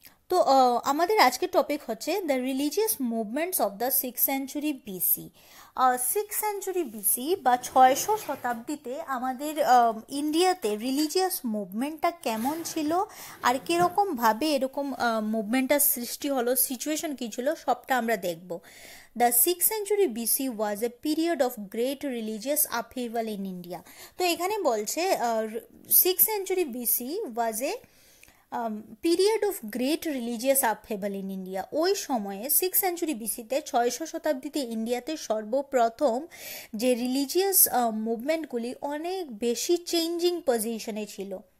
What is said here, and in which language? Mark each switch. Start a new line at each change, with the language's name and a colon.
Bangla: তো আমাদের আজকের টপিক হচ্ছে the religious movements of the 6th century BC. 6th century BC বা 600 শতাব্দীতে আমাদের ইন্ডিয়াতে রিলিজিয়াস মুভমেন্টটা কেমন ছিল আর কীরকমভাবে এরকম মুভমেন্টটার সৃষ্টি হলো, সিচুয়েশন কী ছিল, সবটা আমরা দেখব।
English: The 6th century BC was a period of great religious upheaval in India.
Bangla: তো এখানে বলছে
English: 6th century BC was a period of great religious upheaval in India.
Bangla: ওই সময়ে 6th সেঞ্চুরি বিসিতে 600 শতাব্দীতে ইন্ডিয়াতে সর্বপ্রথম যে রিলিজিয়াস মুভমেন্টগুলি অনেক বেশি চেঞ্জিং পজিশনে ছিল।